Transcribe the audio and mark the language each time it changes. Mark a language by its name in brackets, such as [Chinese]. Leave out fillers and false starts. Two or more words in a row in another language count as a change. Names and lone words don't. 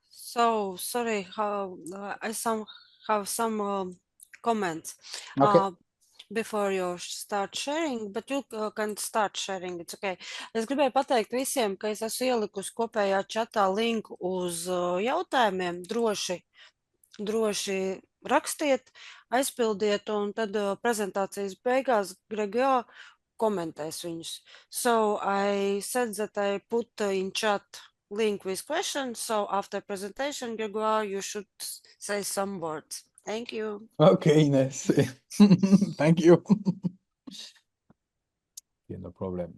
[English] So sorry, how I have some comments Okay. before you start sharing, but you can start sharing, it's okay. [Latvian] Es gribēju pateikt visiem, ka es esmu ielikusi kopējā čatā linku uz jautājumiem, droši rakstiet, aizpildiet, un tad prezentācijas beigās Gregoire komentēs viņus. [English] So I said that I put in chat link with questions. So after presentation, Gregoire, you should say some words. Thank you. Okay, Ines. Thank you. Yeah, no problem.